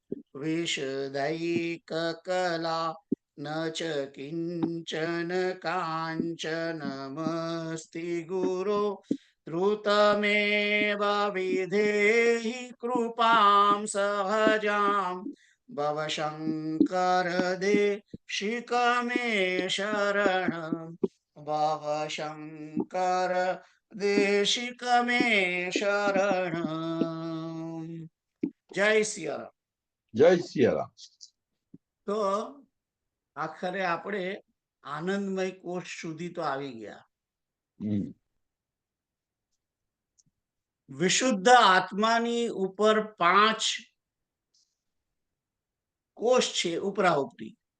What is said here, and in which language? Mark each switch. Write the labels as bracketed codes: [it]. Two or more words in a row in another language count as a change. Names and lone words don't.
[sa] विशदैककला न च किञ्चन काञ्चनमस्ति गुरो द्रुतमेव विधेहि कृपां सहजां भव शङ्कर देशिक मे शरणं भव शङ्कर देशिक मे शरणं। [gu] જય સિયારામ. જય સિયારામ. તો આખરે આપણે આનંદમય કોષ સુધી તો આવી ગયા. વિશુદ્ધ આત્માની ઉપર 5 કોષ છે ઉપરા ઉપરી.